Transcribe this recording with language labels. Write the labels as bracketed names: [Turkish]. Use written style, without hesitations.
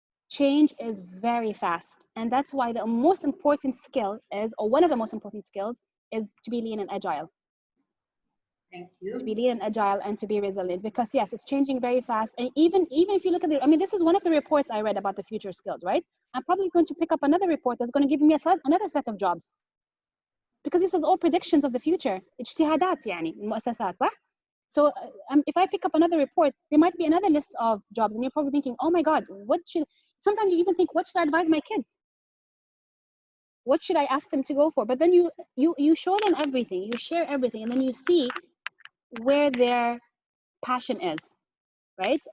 [English] Change is very fast. And that's why the most important skill is, or one of the most important skills, is to be lean and agile. Thank you. To be lean and agile and to be resilient, because yes, it's changing very fast. And even if you look at it, I mean, this is one of the reports I read about the future skills, right? I'm probably going to pick up another report that's going to give me another set of jobs, because this is all predictions of the future. [Arabic] اجتهادات يعني المؤسسات, صح? [English] So if I pick up another report, there might be another list of jobs, and you're probably thinking, oh my God, sometimes you even think, what should I advise my kids? What should I ask them to go for? But then you show them everything, you share everything, and then you see where their passion is, right?